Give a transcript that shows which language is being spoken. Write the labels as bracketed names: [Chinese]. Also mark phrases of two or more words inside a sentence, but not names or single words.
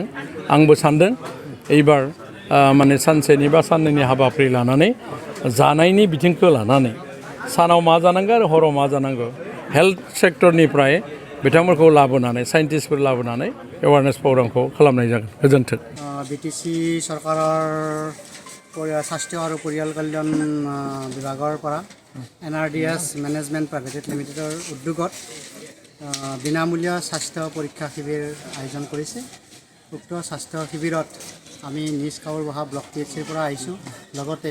[Bodo] आंबो सानदों एबार माने सानसेनि बा साननैनि हाबाफारि लानानै जानायनि बिथिंखौ लानानै सानाव मा जानांगौ आरो हराव मा जानांगौ [English] health sector [Bodo] बिथांमोनखौ लाबोनानै साइन्टिस्टफोर लाबोनानै [English] awareness program [Bodo] खालामनाय जागोन गोजोन्थों [Assamese] বিটিচি চৰকাৰৰ স্বাস্থ্য আৰু পৰিয়াল কল্যাণ বিভাগৰ পৰা Nrds মেনেজমেণ্ট প্ৰাইভেট লিমিটেডৰ উদ্যোগত বিনামূলীয়া স্বাস্থ্য পৰীক্ষা শিবিৰ আয়োজন কৰিছে উক্ত স্বাস্থ্য শিবিৰত আমি নিজ কাউৰবহা ব্লক PHCৰ পৰা আহিছোঁ লগতে